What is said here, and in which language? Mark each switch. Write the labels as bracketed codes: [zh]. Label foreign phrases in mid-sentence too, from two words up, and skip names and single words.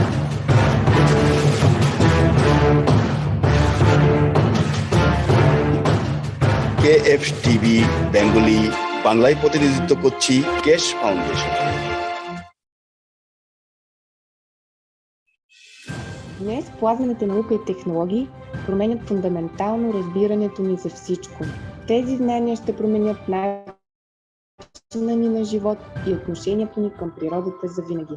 [bn] KF টিভি বেঙ্গলি বাংলায় প্রতিনিধিত্ব করছি কেশ ফাউন্ডেশন। [bg] Днес плазмените наука и технологии променят фундаментално разбирането ни за всичко. Тези знания ще променят начина ни на живот и отношението ни към природата завинаги.